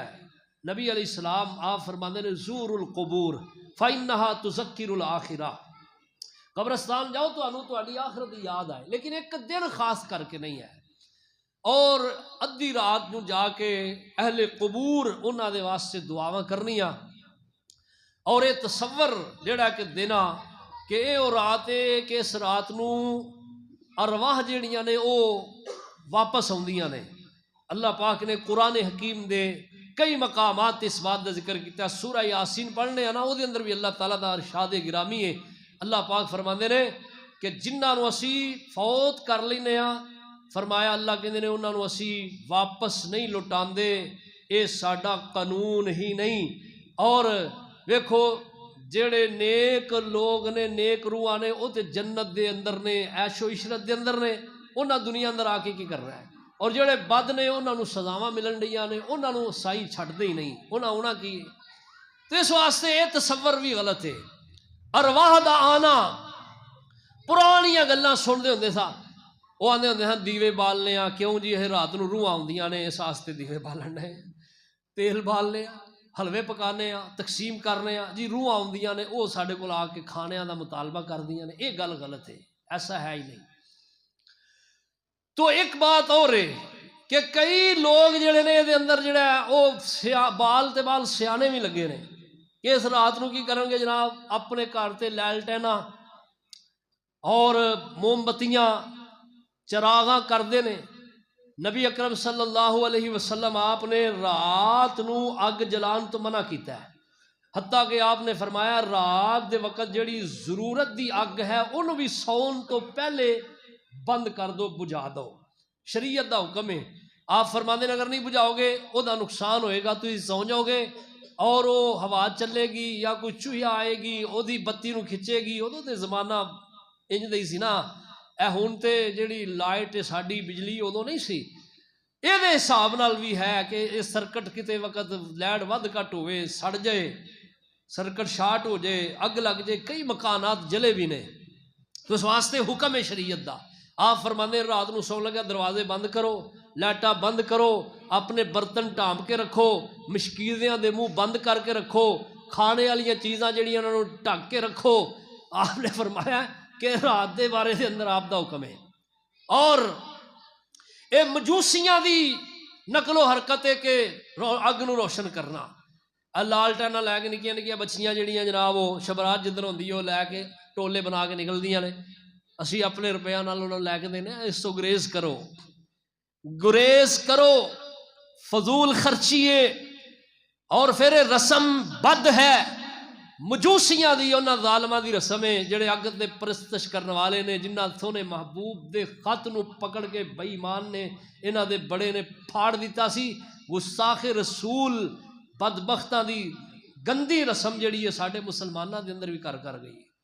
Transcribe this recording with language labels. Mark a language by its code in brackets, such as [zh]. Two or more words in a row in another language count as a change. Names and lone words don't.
[ur] نبی [ar] علیہ السلام [ur] آپ فرماتے ہیں [ar] زور القبور فإنها تذکر الآخرہ. [pa] قبرستان جاؤ تو انہوں تہاڈی آخرت دی یاد آئے، لیکن ایک دن خاص کر کے نہیں ہے. اور ادھی رات نو جا کے اہل قبور انہاں دے واسطے دعاواں کرنیاں. اور یہ تصور جڑا کہ دینا کہ اے او رات ہے کہ اس رات نو ارواح جڑیاں نے او واپس آندیاں نے. اللہ پاک نے قرآن حکیم دے کئی مقامات اس بات کا ذکر کیا. سورہ یاسین پڑھنے ہیں نا، وہ دے اندر بھی اللہ تعالیٰ دا ارشاد گرامی ہے. اللہ پاک فرماندے نے کہ جنہاں نو اسی فوت کر لینے ہاں، فرمایا اللہ کہندے نے انہاں نو اسی واپس نہیں لٹاندے، اے ساڈا قانون ہی نہیں. اور ویکھو جڑے نیک لوگ نے، نیک روح نے، وہ تے جنت دے اندر نے، عیش و عشرت دے اندر نے. انہاں دنیا اندر آ کے کی کر رہا ہے؟ اور جڑے بد نے انہاں نو سزاواں ملن ڈیاں نے، انہاں نو سائی چھڈ دے ہی نہیں. انہاں کی تو اس واسطے یہ تصور بھی غلط ہے. ارواح دا آنا پرانیاں گلاں سنتے ہوندے سا. وہ آندے ہوندے ہیں دیوے بالنے آ، کیوں جی یہ رات نو روح آندیاں نے، اس واسطے دیوے بالنے ہیں. تیل بالنے آ، حلوے پکانے آ، تقسیم کرنے آ جی، روح آندیاں نے، وہ ساڈے کول آ کے کھانیاں دا مطالبہ کردیاں نے. یہ گل غلط ہے، ایسا ہے ہی نہیں. تو ایک بات اور ہے کہ کئی لوگ جڑے نے دے اندر جڑا ہے وہ بال تے بال سیانے بھی لگے نے کہ اس رات نو کی کرن گے جناب، اپنے گھر تے لالٹینا اور موم بتیاں چراغاں کردے نے. نبی اکرم [ar] صلی اللہ علیہ وسلم [pa] آپ نے رات نو اگ جلان تو منع کیتا ہے، حتیٰ کہ آپ نے فرمایا رات دے وقت جڑی ضرورت دی اگ ہے انہوں بھی سون تو پہلے بند کر دو، بجھا دو. شریعت دا حکم ہے. آپ فرماندے ہیں اگر نہیں بجھاؤ گے او دا نقصان ہوئے گا، تسی سو جاؤ گے اور وہ ہوا چلے گی یا کوئی چوہیا آئے گی او دی بتی نو کھچے گی. ادو تے زمانہ انج دئی سی نا، اے ہن تے جڑی لائٹ ساڈی بجلی ادو نہیں سی. یہ دے حساب نال بھی ہے کہ اس سرکٹ کتے وقت لائٹ ود گھٹ ہوئے، سڑ جائے، [en] circuit short [pa] ہو جائے، اگ لگ جائے، کئی مکانات جلے بھی نے. تو اس واسطے حکم ہے شریعت دا. آپ فرماندے رات نو سو لگا دروازے بند کرو، لائٹاں بند کرو، اپنے برتن ٹانپ کے رکھو، مشکیزیاں دے منہ بند کر کے رکھو، کھانے والی چیزاں جڑیاں انہاں نو ڈھک کے رکھو. آپ نے فرمایا کہ رات دے بارے دے اندر آپ دا حکم ہے. اور اے مجوسیاں دی نقل و حرکت ہے کہ اگ نو روشن کرنا. لالٹینا لے کے نکیاں نکیاں بچیاں جڑیاں جناب وہ شبرات جدھر ہوندی وہ لے کے ٹولے بنا کے نکلدیاں نے. اسی اپنے روپیہ نال انہوں لے کے دینے. اس تو گریز کرو، گریز کرو، فضول خرچیے. اور پھر رسم بد ہے مجوسیاں دی، انہاں ظالماں دی رسم ہے جڑے اگ دے پرستش کرنے والے نے، جنہاں سونے محبوب دے خط نو پکڑ کے بے ایمان نے انہاں دے بڑے نے پھاڑ دیتا سی. گستاخ رسول بدبختاں دی گندی رسم جڑی ہے ساڈے مسلماناں دے اندر بھی کر گئی.